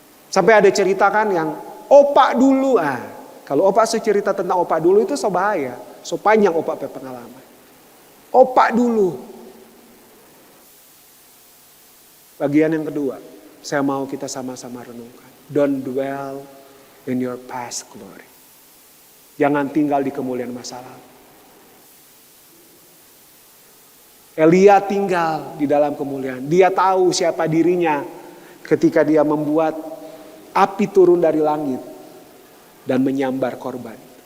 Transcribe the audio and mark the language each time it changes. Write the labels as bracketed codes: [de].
[id] Sampai ada cerita kan yang opak dulu. Kalau opak cerita tentang opak dulu itu so bahaya. So panjang opak pengalaman. Opak dulu. Bagian yang kedua, saya mau kita sama-sama renungkan. [en] Don't dwell in your past glory. [id] Jangan tinggal di kemuliaan masa lalu. Elia tinggal di dalam kemuliaan. Dia tahu siapa dirinya ketika dia membuat api turun dari langit dan menyambar korban.